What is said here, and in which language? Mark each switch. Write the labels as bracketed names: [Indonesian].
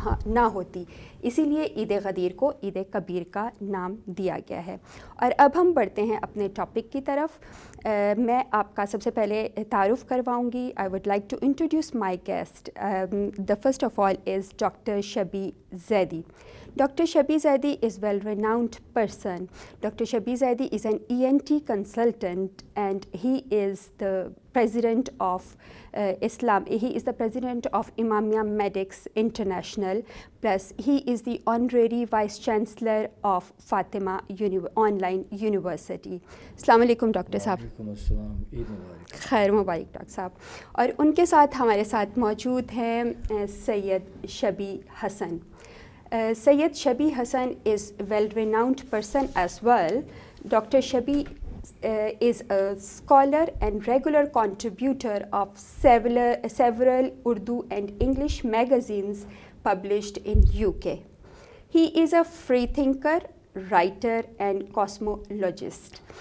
[Urdu] نہ ہوتی۔ اسی لیے عید غدیر کو عید کبیر کا نام دیا گیا ہے۔ اور اب ہم بڑھتے ہیں اپنے ٹاپک کی طرف۔ میں آپ کا سب سے پہلے تعارف کرواؤں گی۔ [English] I would like to introduce my guest. The first of all is [Urdu] doctor شبی Zaidi. Dr. [English] Shabi Zaidi is a well-renowned person. Dr. Shabi Zaidi is an ENT consultant and he is the president of He is the president of Imamia Medics International. Plus, he is the honorary vice chancellor of Fatima Online University. [Urdu] Assalamu alaikum Dr. Saab. وعلیکم السلام، عید مبارک۔ خیر مبارک doctor صاحب۔ اور ان کے ساتھ ہمارے ساتھ موجود ہیں سید شبی حسن۔ [English] Sayyid Shabi Hassan is a well-renowned person as well. Dr. Shabi is a scholar and regular contributor of several Urdu and English magazines published in UK. He is a free thinker, writer and cosmologist.